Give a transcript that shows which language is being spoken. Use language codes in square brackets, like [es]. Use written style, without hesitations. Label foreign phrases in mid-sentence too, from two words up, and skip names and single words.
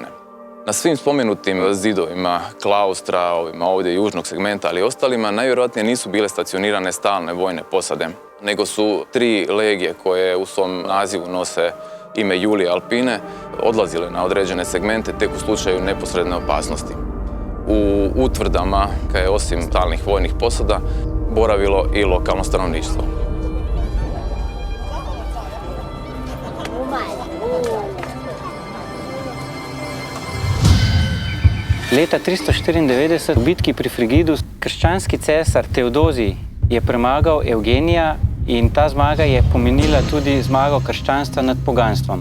[hr] Na svim spomenutim zidovima klaustra, ovima ovdje južnog segmenta, ali i ostalima, najvjerojatnije nisu bile stacionirane stalne vojne posade, nego su 3 legije koje u svom nazivu nose ime Julije Alpine odlazile na određene segmente tek u slučaju neposredne opasnosti. U utvrdama, kad je osim stalnih vojnih posada, boravilo i lokalno stanovništvo. [sl] Leta 394 v bitki pri Frigidu krščanski cesar Teodozij je premagal Evgenija in ta zmaga je pomenila tudi zmago krščanstva nad poganstvom.